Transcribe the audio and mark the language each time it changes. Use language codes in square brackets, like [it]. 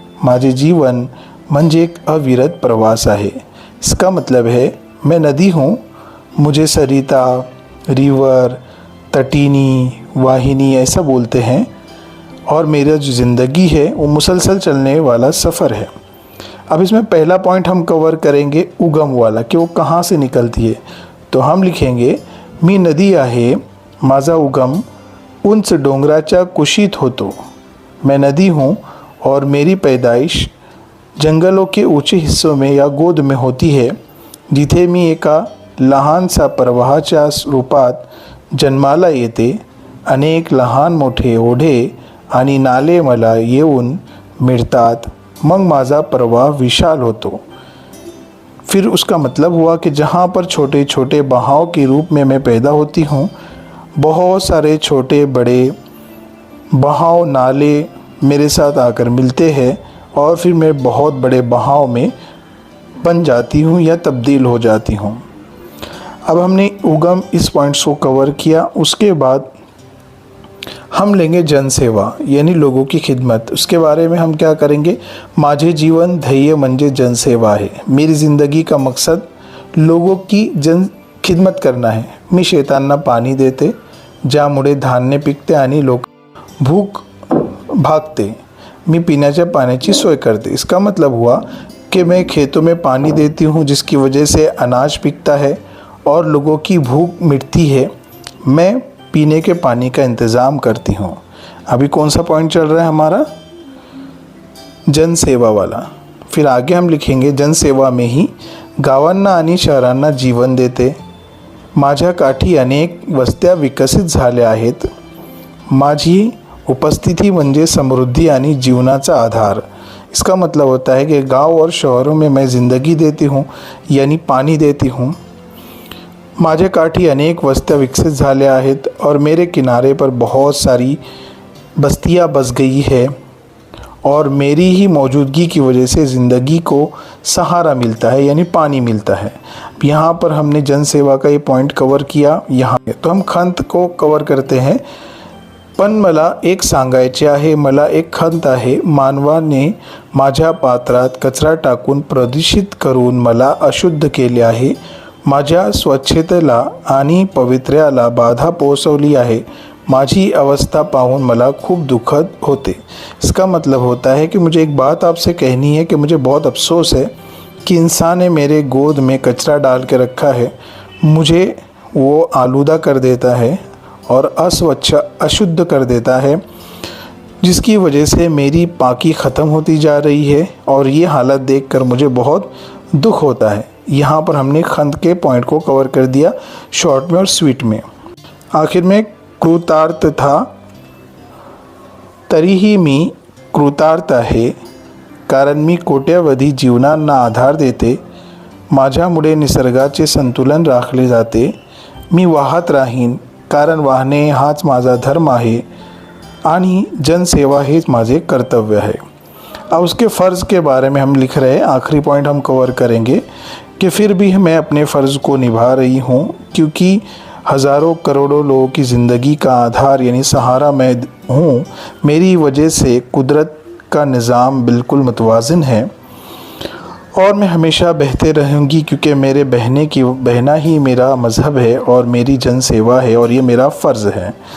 [mr] माझे जीवन म्हणजे एक अविरत प्रवास आहे। [hi] इसका मतलब है मैं नदी हूँ, मुझे सरिता, रिवर, तटीनी, वाहिनी ऐसा बोलते हैं, और मेरा जो ज़िंदगी है वो मुसलसल चलने वाला सफ़र है। अब इसमें पहला पॉइंट हम कवर करेंगे उगम वाला, कि वो कहाँ से निकलती है। तो हम लिखेंगे [mr] मी नदी आहे, माझा उगम उंच डोंगराच्या कुशीत होतो। [hi] मैं नदी हूँ और मेरी पैदाइश जंगलों के ऊंचे हिस्सों में या गोद में होती है, [mr] जिथे मी एका लहानसा प्रवाहाच्या रूपात जन्माला येते। अनेक लहान मोठे ओढे आणि नाले मला येऊन मिळतात, मग माझा प्रवाह विशाल होतो। [hi] फिर उसका मतलब हुआ कि जहाँ पर छोटे छोटे बहाव के रूप में मैं पैदा होती हूँ, बहुत सारे छोटे बड़े बहाव नाले मेरे साथ आकर मिलते हैं, और फिर मैं बहुत बड़े बहाव में बन जाती हूँ या तब्दील हो जाती हूँ। अब हमने उगम इस पॉइंट्स को कवर किया। उसके बाद हम लेंगे जनसेवा यानी लोगों की खिदमत। उसके बारे में हम क्या करेंगे, [mr] माझे जीवन ध्येय म्हणजे जनसेवा [hi] है। मेरी ज़िंदगी का मकसद लोगों की खिदमत करना है। [mr] मी शेतांना पाणी देते, ज्यामुळे धान्य पिकते आणि लोक भूक भागते। मी पिण्याच्या पाण्याची सोय करते। [hi] इसका मतलब हुआ कि मैं खेतों में पानी देती हूँ, जिसकी वजह से अनाज पिकता है और लोगों की भूख मिटती है। मैं पीने के पानी का इंतज़ाम करती हूँ। अभी कौन सा पॉइंट चल रहा है हमारा, जनसेवा वाला। फिर आगे हम लिखेंगे जनसेवा में ही [mr] गावांना आणि शहरांना जीवन देते। माझ्या काठी अनेक वस्त्या विकसित झाल्या आहेत। माझी उपस्थिति म्हणजे समृद्धि यानी जीवनाचा आधार। [hi] इसका मतलब होता है कि गांव और शहरों में मैं ज़िंदगी देती हूँ यानी पानी देती हूँ। [mr] माझ्या काठी अनेक वस्त्या विकसित झाल्या आहेत [hi] और मेरे किनारे पर बहुत सारी बस्तियाँ बस गई है, और मेरी ही मौजूदगी की वजह से ज़िंदगी को सहारा मिलता है यानी पानी मिलता है। यहाँ पर हमने जनसेवा का ये पॉइंट कवर किया। यहाँ तो हम खंत को कवर करते हैं। [mr] पण मला एक सांगायचे आहे, मला एक खंत आहे। मानवाने माझ्या पात्रात कचरा टाकून प्रदूषित करून मला अशुद्ध केले आहे। माझ्या स्वच्छतेला आणि पवित्र्याला बाधा पोहोचवली आहे। माझी अवस्था पाहून मला खूब दुखद होते। [hi] इसका मतलब होता है कि मुझे एक बात आपसे कहनी है कि मुझे बहुत अफसोस है कि इंसान ने मेरे गोद में कचरा डाल के रखा है। मुझे वो आलूदा कर देता है और अस्वच्छ अशुद्ध कर देता है, जिसकी वजह से मेरी पाकी ख़त्म होती जा रही है, और ये हालत देखकर मुझे बहुत दुख होता है। यहाँ पर हमने खंत के पॉइंट को कवर कर दिया शॉर्ट में और स्वीट में। आखिर में [mr] कृतार्थ था, तरीही मी कृतार्थ आहे, कारण मी कोट्यावधी जीवनांना आधार देते। माझ्यामुळे निसर्गाचे संतुलन राखले जाते। मी वाहत राहीन, कारण वाहने हाच माझा धर्म आहे आणि जनसेवा हेच माझे कर्तव्य आहे। [hi] अब उसके फ़र्ज़ के बारे में हम लिख रहे हैं, आखिरी पॉइंट हम कवर करेंगे कि फिर भी मैं अपने फ़र्ज़ को निभा रही हूँ क्योंकि हज़ारों करोड़ों लोगों की ज़िंदगी का आधार यानी सहारा मैं हूँ। मेरी वजह से कुदरत का निज़ाम बिल्कुल मुतवाज़िन है और मैं हमेशा बहते रहूँगी क्योंकि मेरे बहना ही मेरा मज़हब है और मेरी जन सेवा है और ये मेरा फ़र्ज़ है।